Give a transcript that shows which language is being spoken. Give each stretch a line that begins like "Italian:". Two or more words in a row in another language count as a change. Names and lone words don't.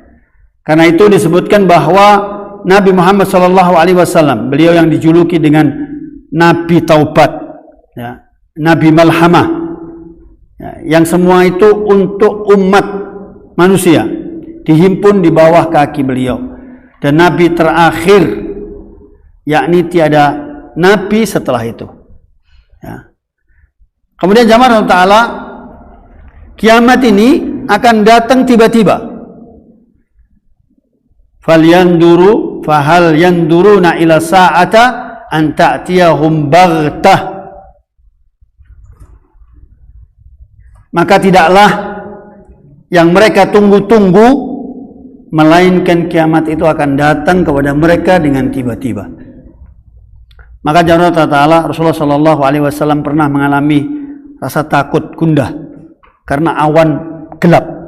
Indonesian: Karena itu disebutkan bahwa Nabi Muhammad SAW, beliau yang dijuluki dengan Nabi Taubat, ya, Nabi Malhamah, ya, yang semua itu untuk umat manusia, dihimpun di bawah kaki beliau. Dan Nabi terakhir, yakni tiada Nabi setelah itu. Ya. Kemudian jamaah Allah Ta'ala, kiamat ini akan datang tiba-tiba.
Arabic: فلينظر فهل ينظرون إلا الساعة أن تأتيهم بغتة.
Indonesian: Maka tidaklah yang mereka tunggu-tunggu, melainkan kiamat itu akan datang kepada mereka dengan tiba-tiba. Maka jamaah Allah Ta'ala, Rasulullah
Arabic: صلى الله عليه وسلم
Indonesian: pernah mengalami rasa takut, gundah karena awan gelap.